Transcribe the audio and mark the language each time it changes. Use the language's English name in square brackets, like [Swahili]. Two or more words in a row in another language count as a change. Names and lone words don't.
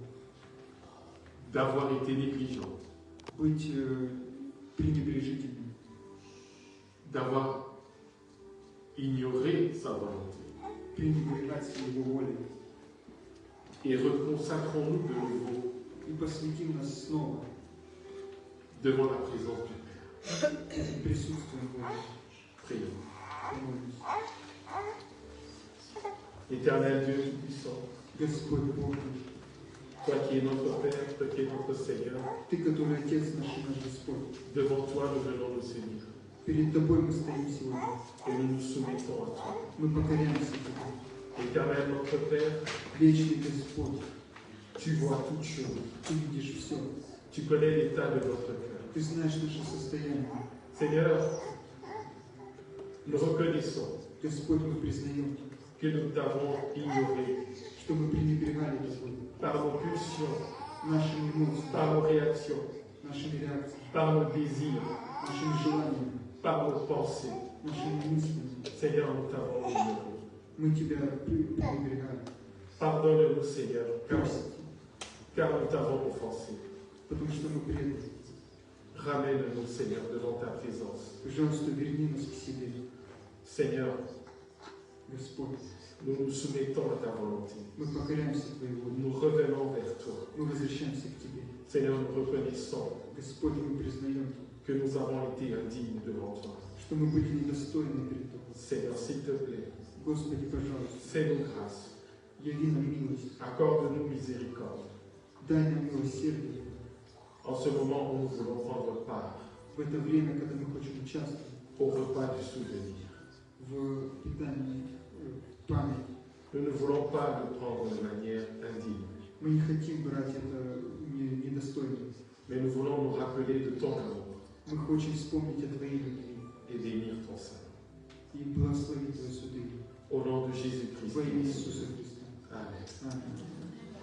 [French] d'avoir été négligents, [Russian] Быть пренебрежительным, [French] d'avoir ignoré sa volonté. [Russian] пренебрегать Его волей. [French] Et reconsacrons-nous de nouveau [Russian] И посвятим нас снова [French] devant la présence du Père. [Russian] присутствием Бога. [French] Prions. [Russian] Помолимся. [French] Éternel Dieu Tout-Puissant, [Russian] Господь Бог наш, [French] toi qui es notre Père, toi qui es notre Seigneur, [Russian] Ты, который Отец наш и наш Господь, [French] devant toi nous venons nous Seigneur [Russian] перед Тобой мы стоим сегодня. [French] et nous nous soumettons à toi. [Russian] Мы покоряемся Тебе. [French] Éternel notre Père, [Russian] Вечный Господь, [French] Tu vois toutes choses. [Russian] Ты видишь все. [French] Tu connais l'état de notre cœur. [Russian] Ты знаешь наше состояние. [French] Seigneur, nous reconnaissons [Russian] Господь, мы признаем, [French] que nous t'avons ignoré [Russian] что мы пренебрегали Тобой, [French] par nos pulsions, [Russian] нашими эмоциями, [French] par nos réactions, [Russian] нашими реакциями, [French] par nos désirs, [Russian] нашими желаниями, [French] par nos pensées. [Russian] нашими мыслями. [French] Seigneur, nous t'avons ignoré. [Russian] Мы Тебя пренебрегали. [French] Pardonne-nous, Seigneur, [Russian] Прости, [French] car nous t'avons offensé. [Russian] потому что мы преданы. [French] Ramène-nous, Seigneur, devant ta présence. [Russian] Пожалуйста, верни нас к себе. [French] Seigneur, [Russian] Господь, [French] nous nous soumettons à ta volonté. [Russian] мы покоряемся Твоей воле. [French] Nous revenons vers toi. [Russian] Мы возвращаемся к Тебе. [French] Seigneur, nous reconnaissons [Russian] Господь, мы признаем, [French] que nous avons été indignes devant toi. [Russian] что мы были недостойны перед Тобой. [French] Seigneur, s'il te plaît, [Russian] Господи, пожалуйста, [French] fais-nous grâce. [Russian] яви нам милость. [French] Accorde-nous miséricorde. [Russian] Дай нам милосердие [French] En ce moment où nous voulons prendre part [Russian] в это время, когда мы хотим участвовать [French] au repas du souvenir. [Russian] в питании памяти. [French] Nous ne voulons pas le prendre de manière indigne, [Russian] Мы не хотим брать это недостойно. [French] mais nous voulons nous rappeler de ton amour [Russian] Мы хотим вспомнить о Твоей любви [French] et bénir ton Saint. [Russian] и благословить Твои суды [French] Au nom de Jésus-Christ. [Russian] во имя Иисуса Христа. [French] Amen. [Russian] Аминь.